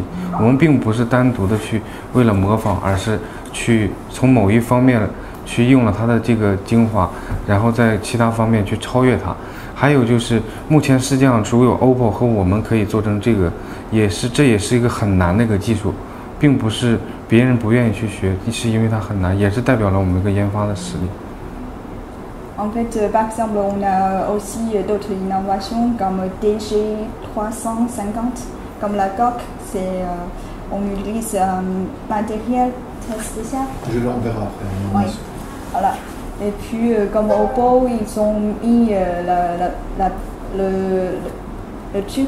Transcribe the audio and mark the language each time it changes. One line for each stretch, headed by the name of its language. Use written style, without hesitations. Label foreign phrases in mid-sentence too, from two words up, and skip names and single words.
Chinese: 我们并不是单独的去为了模仿，而是去从某一方面去用了它的这个精华，然后在其他方面去超越它。还有就是目前世界上只有 OPPO 和我们可以做成这个，这也是一个很难的一个技术，并不是别人不愿意去学，是因为它很难，也是代表了我们一个研发的实力。
French: En fait, par exemple, on a aussi d'autres innovations comme DG350, comme la coque, on utilise un matériel très spécial. On verra après. Oui, voilà. Et puis, comme Oppo, ils ont mis le truc.